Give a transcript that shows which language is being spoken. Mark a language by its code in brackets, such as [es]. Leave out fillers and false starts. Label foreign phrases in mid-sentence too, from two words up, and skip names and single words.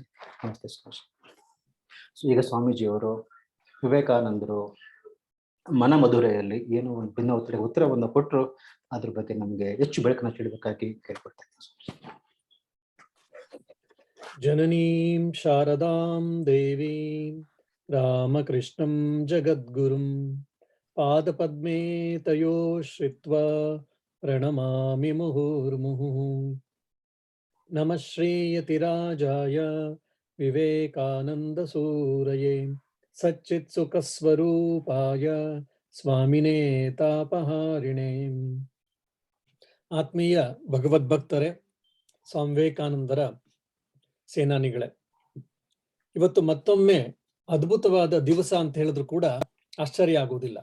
[kn] ನಮಸ್ತೆ ಸ್ವಾಮೀಜಿ. ಸೊ ಈಗ ಸ್ವಾಮೀಜಿ ಅವರು ವಿವೇಕಾನಂದರು ಮನ ಮಧುರೆಯಲ್ಲಿ ಏನು ಒಂದು ಭಿನ್ನ ಉತ್ತರವನ್ನು ಕೊಟ್ಟರು, ಅದ್ರ ಬಗ್ಗೆ ನಮ್ಗೆ ಹೆಚ್ಚು ಬೆಳಕನ್ನು ಚೆಲ್ಲಬೇಕಾಗಿ ಕೇಳ್ಕೊಳ್ತಾ ಇದ್ದೀನಿ. [sa] ಜನನೀಂ ಶಾರದಾಂ ದೇವೀಂ ರಾಮಕೃಷ್ಣಂ ಜಗದ್ಗುರುಂ ಪಾದಪದ್ಮೇ ತಯೋ ಶ್ರಿತ್ವಾ ಪ್ರಣಮಾಮಿ ಮುಹುರ್ಮುಹುಃ. ನಮಃ ಶ್ರೀಯತಿರಾಜಾಯ ವಿವೇಕಾನಂದ ಸೂರಯೇ ಸಚ್ಚಿತ್ ಸುಖಸ್ವರೂಪಾಯ ಸ್ವಾಮಿನೇ ತಾಪಹಾರಿಣೇ. [kn] ಆತ್ಮೀಯ ಭಗವದ್ಭಕ್ತರೇ, ಸ್ವಾಮಿ ವಿವೇಕಾನಂದರ ಸೇನಾನಿಗಳೇ, ಇವತ್ತು ಮತ್ತೊಮ್ಮೆ ಅದ್ಭುತವಾದ ದಿವಸ ಅಂತ ಹೇಳಿದ್ರು ಕೂಡ ಆಶ್ಚರ್ಯ ಆಗುವುದಿಲ್ಲ.